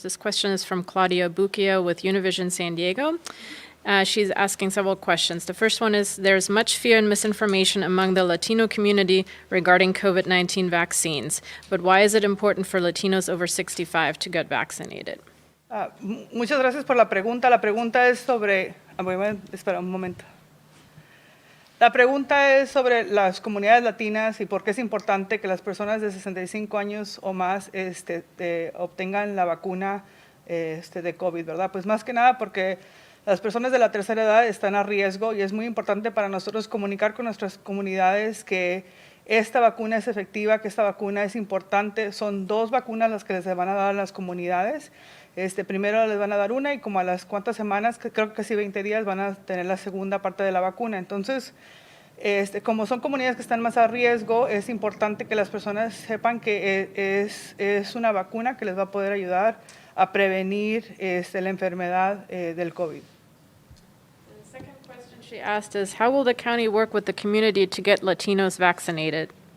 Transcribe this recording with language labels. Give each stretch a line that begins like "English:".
English: This question is from Claudia Bucchio with Univision San Diego. She's asking several questions. The first one is, there's much fear and misinformation among the Latino community regarding COVID-19 vaccines, but why is it important for Latinos over 65 to get vaccinated?
Spanish: Muchas gracias por la pregunta. La pregunta es sobre... Espera un momento. La pregunta es sobre las comunidades latinas y por qué es importante que las personas de 65 años o más obtengan la vacuna de COVID, ¿verdad? Pues más que nada porque las personas de la tercera edad están a riesgo y es muy importante para nosotros comunicar con nuestras comunidades que esta vacuna es efectiva, que esta vacuna es importante. Son 2 vacunas las que les van a dar a las comunidades. Primero les van a dar una y como a las cuantas semanas, creo que casi 20 días, van a tener la segunda parte de la vacuna. Entonces, como son comunidades que están más a riesgo, es importante que las personas sepan que es una vacuna que les va a poder ayudar a prevenir la enfermedad del COVID.
English: The second question she asked is, how will the county work with the community to get Latinos vaccinated?